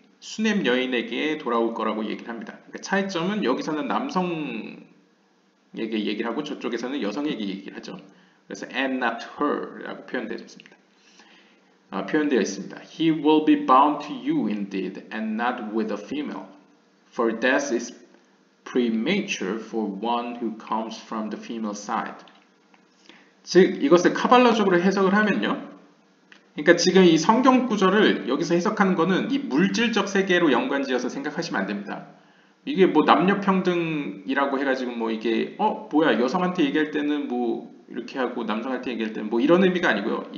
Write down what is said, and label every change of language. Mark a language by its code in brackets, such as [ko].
[ko] 수냄 여인에게 돌아올 거라고 얘기를 합니다. 그러니까 차이점은 여기서는 남성에게 얘기를 하고 저쪽에서는 여성에게 얘기를 하죠. 그래서 [en] and not her [ko] 라고 표현되어 있습니다. 표현되어 있습니다. [en] He will be bound to you indeed, and not with a female, for death is premature for one who comes from the female side. [ko] 즉 이것을 카발라적으로 해석을 하면요. 그러니까 지금 이 성경 구절을 여기서 해석하는 거는 이 물질적 세계로 연관지어서 생각하시면 안 됩니다. 이게 뭐 남녀 평등이라고 해가지고 뭐 이게 뭐야 여성한테 얘기할 때는 뭐 이렇게 하고 남성한테 얘기할 때는 뭐 이런 의미가 아니고요.